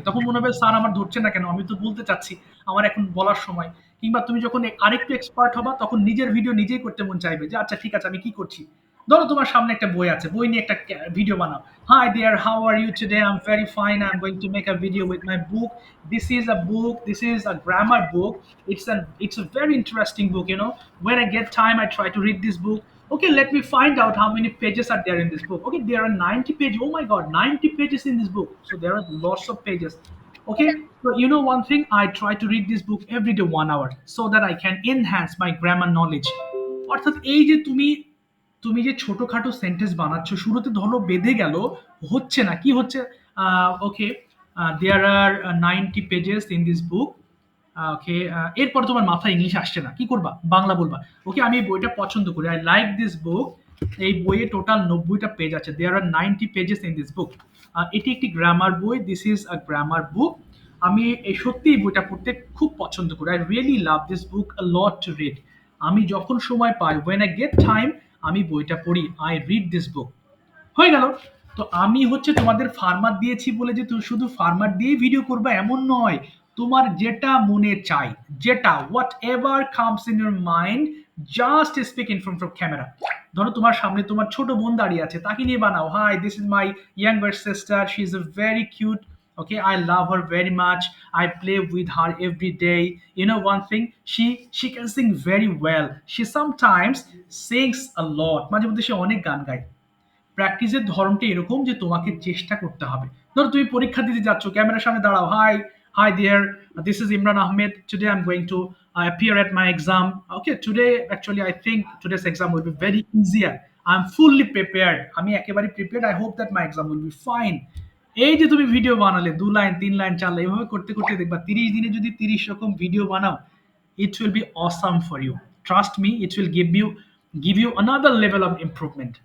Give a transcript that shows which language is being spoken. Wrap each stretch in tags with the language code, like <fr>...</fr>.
<bn>তখন মনে হবে স্যার আমার ধরছে না কেন, আমি তো বলতে চাচ্ছি, আমার এখন বলার সময়। কিংবা তুমি যখন আরেকটু এক্সপার্ট হবা তখন নিজের ভিডিও নিজেই করতে মন চাইবে, যে আচ্ছা ঠিক আছে আমি কি করছি। ধরো তোমার সামনে একটা বই আছে, বই নিয়ে একটা ভিডিও বানাও।</bn> <en>Hi there, how are you today? I am very fine, I am going to make a video with my book. This is a book, this is a grammar book. It's a very interesting book, you know. When I get time I try to read this book. Okay, let me find out how many pages are there in this book. Okay, there are 90 pages. Oh my god, 90 pages in this book. So there are lots of pages. Okay, so you know one thing, I try to read this book every day 1 hour so that I can enhance my grammar knowledge.</en> <bn>অর্থাৎ এই যে তুমি যে ছোটখাটো sentence বানাচ্ছ, শুরুতে ধরো বেঁধে গেল, হচ্ছে না, কি হচ্ছে?</bn> <en>Okay, there are 90 pages in this book.</en> <bn>ওকে, এরপর তোমার মাথায় ইংলিশ আসছে না, কি করবা? বাংলা বলবা। ওকে, আমি এই বইটা পছন্দ করি,</bn> <en>I like this book.</en> <bn>এই বইয়ে টোটাল 90টা পেজ আছে,</bn> <en>There are 90 pages in this book.</en> <bn>এটি একটি গ্রামার বই,</bn> <en>This is a grammar book.</en> <bn>আমি এই সত্যি এই বইটা পড়তে খুব পছন্দ করি,</bn> <en>I really love this book a lot to read.</en> <bn>আমি যখন সময় পাই,</bn> <en>when I get time,</en> <bn>আমি বইটা পড়ি,</bn> <en>I read this book.</en> <bn>হয়ে গেল। তো আমি হচ্ছে তোমাদের ফার্মার দিয়েছি বলে যে তুমি শুধু ফার্মার দিয়ে ভিডিও করবে এমন নয়। তোমার যেটা মনে চাই, যেটা</bn> <en>Whatever comes in your mind, just speak in front of camera.</en> <bn>ধরো তোমার সামনে তোমার ছোট বোন দাঁড়িয়ে আছে, তাকে নিয়ে বানাও।</bn> <en>Hi, this is my younger sister, she is a very cute. Okay, I love her very much. I play with her every day. You know one thing, she can sing very well. She sometimes sings a lot.</en> <bn>মাঝে মধ্যে সে অনেক গান গায়। প্র্যাকটিসের ধরনটা এরকম যে তোমাকে চেষ্টা করতে হবে। ধরো তুমি পরীক্ষা দিতে যাচ্ছ, ক্যামেরার সামনে দাঁড়াও।</bn> <en>Hi there, this is Imran Ahmed, today I am going to appear at my exam. Okay, today actually I think today's exam will be very easier. I'm fully prepared.</en> <bn>আমি একেবারে prepared.</bn> <en>I hope that my exam will be fine.</en> <bn>এই যে তুমি video বানালে 2 line 3 line 4 line, এভাবে করতে করতে দেখবা 30 দিনে যদি 30 রকম ভিডিও বানাও,</bn> <en>it will be awesome for you. Trust me, it will give you another level of improvement.</en>